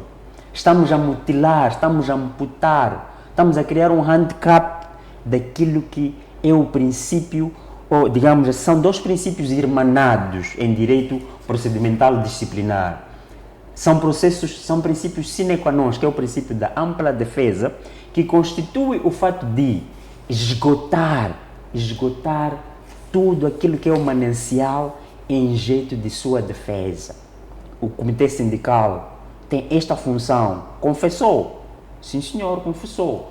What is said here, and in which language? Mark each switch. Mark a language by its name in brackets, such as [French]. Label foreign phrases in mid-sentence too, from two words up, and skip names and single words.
[Portuguese] Estamos a mutilar, estamos a amputar, estamos a criar um handicap daquilo que é o princípio, ou digamos, são dois princípios irmanados em direito procedimental disciplinar. São princípios [Latin] sine qua non, [Portuguese] que é o princípio da ampla defesa, que constitui o fato de esgotar tudo aquilo que é o manancial em jeito de sua defesa. O comitê sindical tem esta função. Confessou? Sim, senhor, confessou.